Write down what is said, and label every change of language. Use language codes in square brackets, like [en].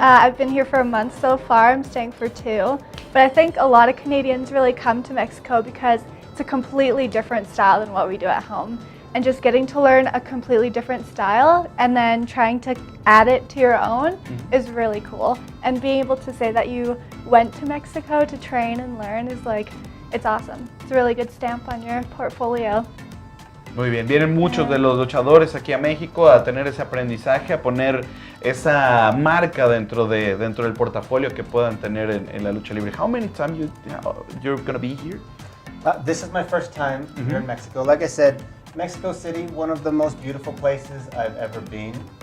[en] I've been here for a month so far. I'm staying for 2. But I think a lot of Canadians really come to Mexico because it's a completely different style than what we do at home. And just getting to learn a completely different style and then trying to add it to your own is really cool. And being able to say that you went to Mexico to train and learn is like, it's awesome. It's a really good stamp on your portfolio. [es] Muy bien, vienen muchos de los luchadores aquí a México a tener ese aprendizaje, a poner esa marca dentro del portafolio que puedan tener en la lucha libre. [en] How many times you're going to be here? This is my first time here in Mexico. Like I said, Mexico City, one of the most beautiful places I've ever been.